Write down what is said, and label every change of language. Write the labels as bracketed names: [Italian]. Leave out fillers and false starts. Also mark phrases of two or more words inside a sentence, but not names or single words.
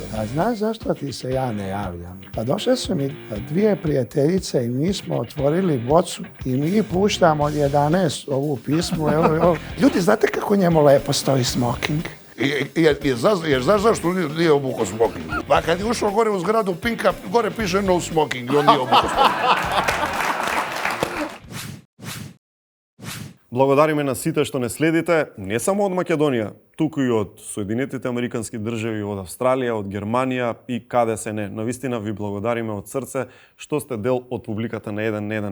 [Serbian] A znaš zašto ti se ja ne javljam? Pa došle su mi dvije prijateljice i mi smo otvorili bocu i mi puštamo od 11 ovu pismu. Ljudi, znate kako njemu lepo stoji smoking? Znaš zašto nije obukao smoking? Pa kad je ušao gore u zgradu Pinka, gore piše [English] no smoking [Serbian] i on nije obukao smoking. [Macedonian] Благодариме на сите што не следите, не само од Македонија, туку и од Соединетите Американски држави, од Австралија, од Германија и каде се не. Навистина ви благодариме од срце што сте дел од публиката на 1 на 1.